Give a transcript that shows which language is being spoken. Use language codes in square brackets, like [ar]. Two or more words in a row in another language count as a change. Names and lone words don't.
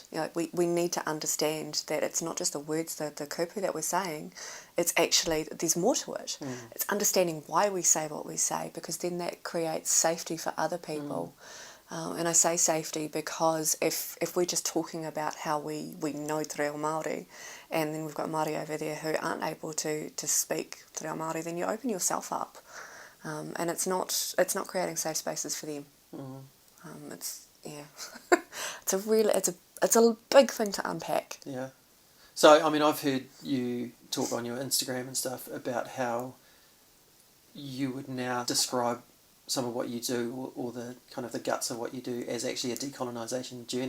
[en] You know, we need to understand that it's not just the words, the kupu that we're saying, it's actually, there's more to it. It's understanding why we say what we say, because then that creates safety for other people. And I say safety because if we're just talking about how we know [mi] te reo Māori, [en] and then we've got Māori over there who aren't able to speak [mi] te reo Māori, [en] then you open yourself up. And it's not creating safe spaces for them. It's a big thing to unpack. Yeah. So I mean, I've heard you talk on your Instagram and stuff about how you would now describe some of what you do, or the kind of the guts of what you do, as actually a decolonisation journey.